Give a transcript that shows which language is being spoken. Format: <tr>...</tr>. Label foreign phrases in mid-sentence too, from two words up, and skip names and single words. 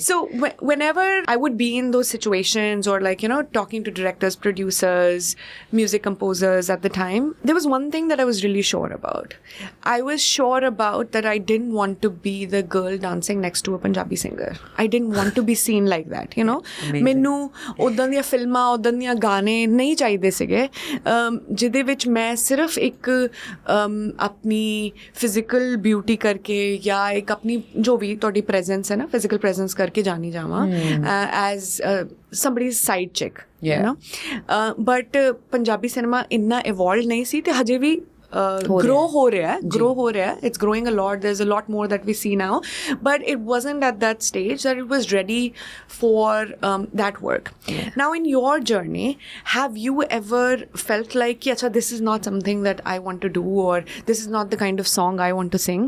<en>So whenever I would be in those situations, or like, you know, talking to directors, producers, music composers at the time, there was one thing that I was really sure about. I was sure about that I didn't want to be the girl dancing next to a Punjabi singer. I didn't want to be seen like that, you know.</en> <pa>ਮੈਨੂੰ ਉਦਾਂ ਦੀਆਂ ਫਿਲਮਾਂ, ਉਦਾਂ ਦੀਆਂ ਗਾਣੇ ਨਹੀਂ ਚਾਹੀਦੇ ਸੀਗੇ ਜਿਹਦੇ ਵਿੱਚ ਮੈਂ ਸਿਰਫ ਇੱਕ ਆਪਣੀ</pa> <en>physical beauty</en> <pa>ਕਰਕੇ ਜਾਂ ਇੱਕ ਆਪਣੀ ਜੋ ਵੀ ਤੁਹਾਡੀ ਪ੍ਰੈਜ਼ੈਂਸ ਹੈ ਨਾ,</pa> <en>physical presence</en> <pa>ਕਰਕੇ ਜਾਣੀ ਜਾਵਾਂ</pa> <en>as somebody's side chick, you know.</en> <pa>But ਪੰਜਾਬੀ ਸਿਨੇਮਾ ਇੰਨਾ ਇਵੋਲਵ ਨਹੀਂ ਸੀ ਤੇ ਹਜੇ ਵੀ grow</pa> <hi>हो रहा है.</hi> <en>It's growing a lot. There's a lot more that we see now, but it wasn't at that stage that it was ready for that work. Now in your journey, have you ever felt like this is not something that I want to do, or this is not the kind of song I want to sing?</en>